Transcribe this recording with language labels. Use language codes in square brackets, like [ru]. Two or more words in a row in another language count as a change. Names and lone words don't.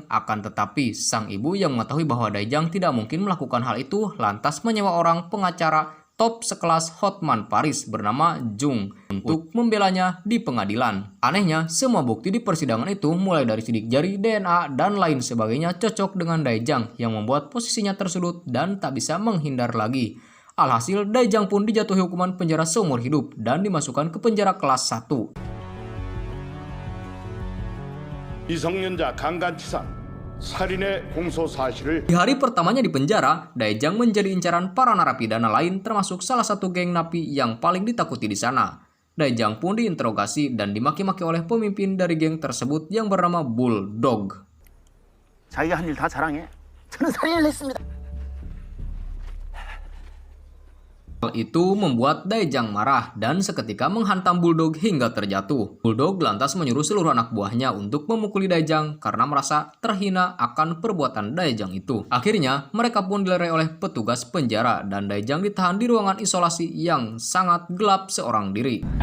[id] Akan tetapi, sang ibu yang mengetahui bahwa Daejang tidak mungkin melakukan hal itu lantas menyewa orang pengacara top sekelas Hotman Paris bernama Jung untuk membelanya di pengadilan. Anehnya, semua bukti di persidangan itu mulai dari sidik jari, DNA, dan lain sebagainya cocok dengan Daejang yang membuat posisinya tersudut dan tak bisa menghindar lagi. Alhasil, Daejang pun dijatuhi hukuman penjara seumur hidup dan dimasukkan ke penjara kelas 1. [ko] 미성년자 강간치사 살인의 공소 사실을 [id] Di hari pertamanya di penjara, Daejang menjadi incaran para narapidana lain termasuk salah satu geng napi yang paling ditakuti di sana. Daejang pun diinterogasi dan dimaki-maki oleh pemimpin dari geng tersebut yang bernama Bulldog. [ko] 자기가 한 일 다 자랑해. 저는 살인을 했습니다. [id] Hal itu membuat Daejang marah dan seketika menghantam Bulldog hingga terjatuh. Bulldog lantas menyuruh seluruh anak buahnya untuk memukuli Daejang karena merasa terhina akan perbuatan Daejang itu. Akhirnya, mereka pun dilerai oleh petugas penjara dan Daejang ditahan di ruangan isolasi yang sangat gelap seorang diri.